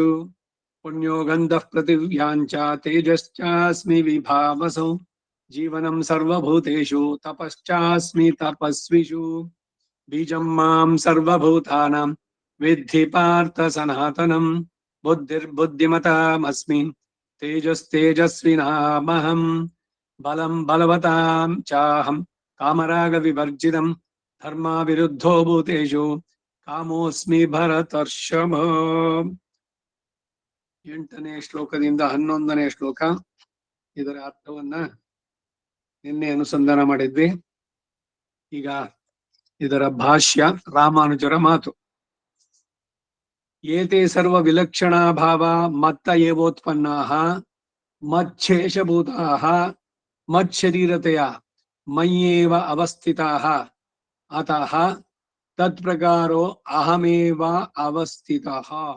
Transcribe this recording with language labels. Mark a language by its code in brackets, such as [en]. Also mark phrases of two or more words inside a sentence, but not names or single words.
[sa] पुण्यो गन्धः पृथिव्याञ्च तेजश्चास्मि विभावसौ जीवनं सर्वभूतेषु तपश्चास्मि तपस्विषु बीजं मां सर्वभूतानां विद्धि पार्थ सनातनम् बुद्धिर्बुद्धिमतामस्मि तेजस्तेजस्विनामहम् बलं बलवतां चाहं कामरागविवर्जितं धर्माविरुद्धो भूतेषु कामोऽस्मि भरतर्षभ [kn] 8ನೇ ಶ್ಲೋಕದಿಂದ 11ನೇ ಶ್ಲೋಕ ಇದರ ಅರ್ಥವನ್ನ ನಿನ್ನೆ ಅನುಸಂಧಾನ ಮಾಡಿದ್ವಿ. ಈಗ ಇದರ ಭಾಷ್ಯ ರಾಮಾನುಜರ ಮಾತು. [sa] ಏತೆ ಸರ್ವ ವಿಲಕ್ಷಣಾ ಭಾವ ಮತ್ತ ಏವೋತ್ಪನ್ನಾಃ ಮಚ್ಛೇಷಭೂತಾಃ ಮಚ್ಶರೀರತೆಯ ಮಯ್ಯೇವ ಅವಸ್ಥಿತಾಃ ಅತಃ ತತ್ಪ್ರಕಾರೋ ಅಹಮೇವ ಅವಸ್ಥಿತಃ.